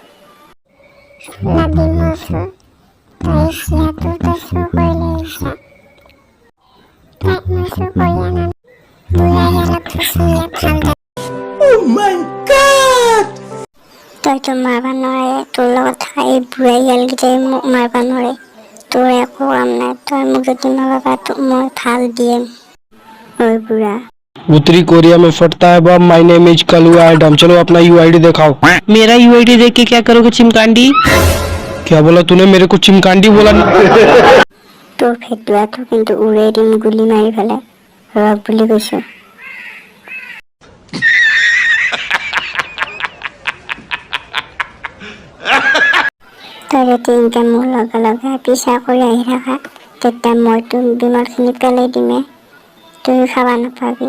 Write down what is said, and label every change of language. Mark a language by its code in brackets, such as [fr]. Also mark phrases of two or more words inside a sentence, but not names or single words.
[as] তইতো মাৰবা নোৱাৰে, তোৰ লগত থকা এই বুঢ়াই গালকেইটাই মোক মাৰবা নোৱাৰে। তোৰ একো কাম নাই, তই মোক যদি মাৰবা মই ভাল দিম। ঐ বুঢ়া, [hi] उत्तरी कोरिया में फटता है बम। [en] My name is [hi] कलुआ एडम। चलो अपना यूआईडी दिखाओ। मेरा यूआईडी देख के क्या करोगे चिमकांडी? क्या बोला तूने? मेरे को चिमकांडी बोला? [as] তোৰ ফেটুৱাটো কিন্তু উৰাই দিম গুলি মাৰি পেলাই, ৰক বুলি কৈছো। তই যদি এনেকে মোৰ লগে লগে পিছা কৰি আহি থাকা, তেতিয়া মই তোৰ বিমলখিনি পেলাই দিমে, তই খাবা নাপাবি।